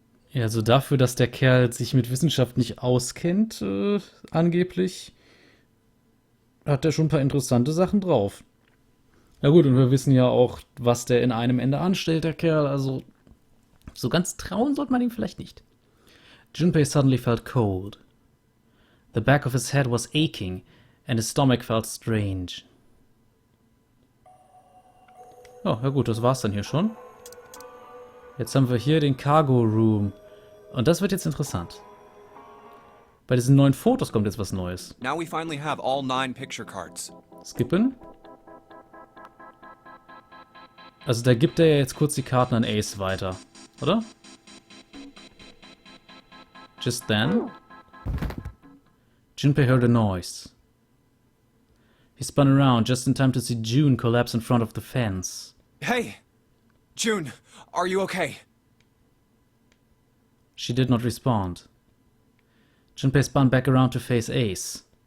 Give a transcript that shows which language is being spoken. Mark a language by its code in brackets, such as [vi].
[de] Ja, also dafür, dass der Kerl sich mit Wissenschaft nicht auskennt, angeblich, hat er schon ein paar interessante Sachen drauf. Na gut, und wir wissen ja auch, was der in einem Ende anstellt, der Kerl, also so ganz trauen sollte man ihm vielleicht nicht. [en] Junpei suddenly felt cold. The back of his head was aching, and his stomach felt strange. [de] Oh, ja gut, das war's dann hier schon. Jetzt haben wir hier den Cargo Room. Und das wird jetzt interessant. Bei diesen neuen Fotos kommt jetzt was Neues. [en] Now we finally have all 9 picture cards. [de] Skippen. Also da gibt er ja jetzt kurz die Karten an Ace weiter, oder? [en] Just then, Junpei heard a noise. He spun around just in time to see June collapse in front of the fence. Hey! June, are you okay? She did not respond. Junpei spun back around to face Ace.